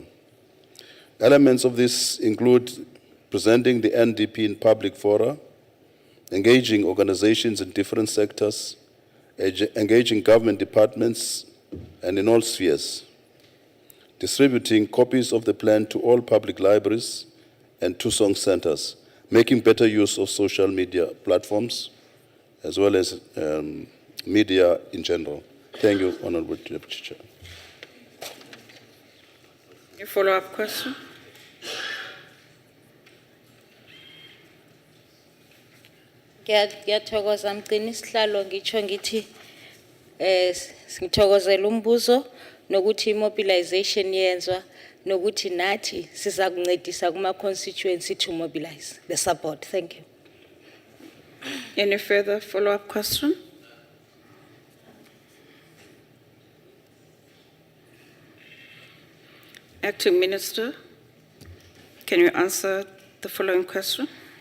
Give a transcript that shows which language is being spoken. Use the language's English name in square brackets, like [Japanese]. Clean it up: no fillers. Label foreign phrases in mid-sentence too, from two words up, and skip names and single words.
[English] Elements of this include presenting the NDP in public fora, engaging organizations in different sectors, engaging government departments and in all spheres, distributing copies of the plan to all public libraries and Tusong centers, making better use of social media platforms, as well as media in general. Thank you, Honorable Deputy Chair. A follow-up question? [Zulu] Ngiyathokoza mgcini sihlalo ngitsho ngithi ngithokozela umbuzo nokuthi mobilization yenzwa nokuthi nathi siza kuncedisa kuma constituency [English] to mobilize the support. Thank you. Any further follow-up question? Acting Minister, can you answer the following question?